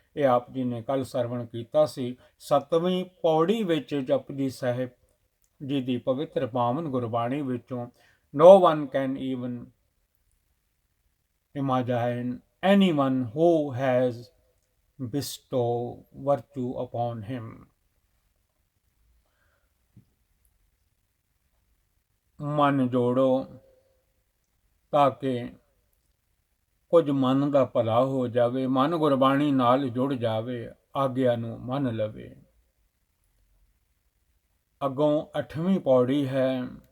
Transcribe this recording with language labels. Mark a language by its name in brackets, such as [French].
[Punjabi] ਇਹ ਆਪ ਜੀ ਨੇ ਕੱਲ ਸਰਵਣ ਕੀਤਾ ਸੀ 7ਵੀਂ ਪੌੜੀ ਵਿੱਚ ਜਪਜੀ ਸਾਹਿਬ ਜੀ ਦੀ ਪਵਿੱਤਰ ਪਾਵਨ ਗੁਰਬਾਣੀ ਵਿੱਚੋਂ। [English] No one can even imagine anyone who has bestowed virtue upon him। [Punjabi] ਮਨ ਜੋੜੋ ਤਾਂ ਕਿ ਕੁਝ ਮਨ ਦਾ ਭਲਾ ਹੋ ਜਾਵੇ, ਮਨ ਗੁਰਬਾਣੀ ਨਾਲ ਜੁੜ ਜਾਵੇ, ਆਗਿਆ ਨੂੰ ਮੰਨ ਲਵੇ। ਅੱਗੋਂ 8ਵੀਂ ਪੌੜੀ ਹੈ।